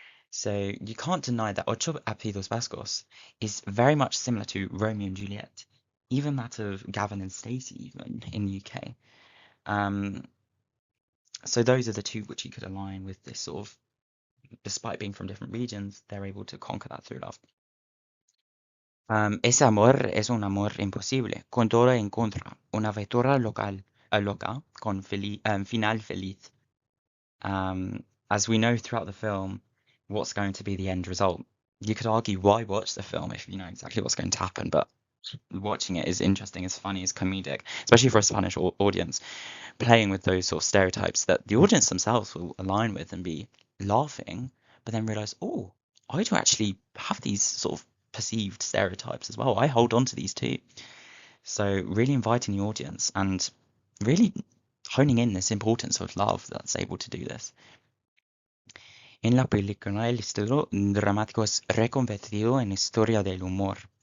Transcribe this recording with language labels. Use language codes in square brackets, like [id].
[en] So you can't deny that Ocho Apellidos Vascos is very much similar to Romeo and Juliet, even that of Gavin and Stacey, even in the UK. So those are the two which you could align with this sort of, despite being from different regions, they're able to conquer that through love. [es] Ese amor es un amor imposible, con todo en contra, una aventura loca con final feliz. [en] As we know throughout the film, what's going to be the end result. You could argue why watch the film if you know exactly what's going to happen, but watching it is interesting, it's funny, it's comedic, especially for a Spanish audience, playing with those sort of stereotypes that the audience themselves will align with and be laughing, but then realize, oh, I do actually have these sort of perceived stereotypes as well. I hold on to these too. So really inviting the audience and really honing in this importance of love that's able to do this. [es] En la película, el estilo dramático es reconvertido en historia del humor.